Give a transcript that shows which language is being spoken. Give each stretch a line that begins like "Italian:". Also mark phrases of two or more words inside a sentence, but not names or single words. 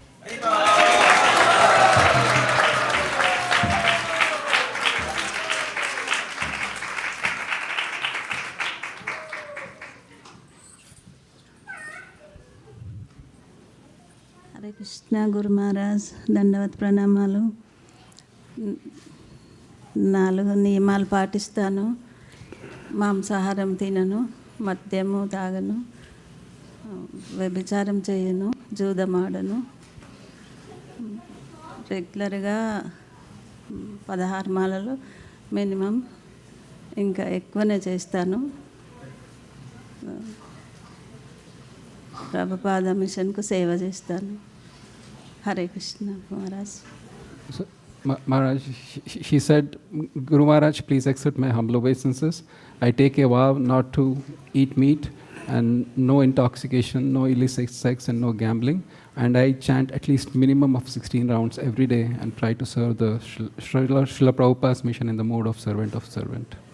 Telugu: Hare Krishna Guru Maharaj, దండవత్ ప్రణామాలు. 4 నియమాలు పాటిస్తాను. మాంసాహారం తినను, మద్యము తాగను, వ్యభిచారం చేయను, జూదమాడను. రెగ్యులర్గా 16 మాలలు మినిమం, ఇంకా ఎక్కువనే చేస్తాను. ప్రభుపాద మిషన్కు సేవ చేస్తాను. హరే కృష్ణ మహారాజ్.
English: Maharaj, she said, Guru Maharaj, please accept my humble obeisances. I take a vow not to eat meat and no intoxication, no illicit sex and no gambling. And I chant at least minimum of 16 rounds every day and try to serve the Srila Prabhupada's mission in the mode of servant of servant.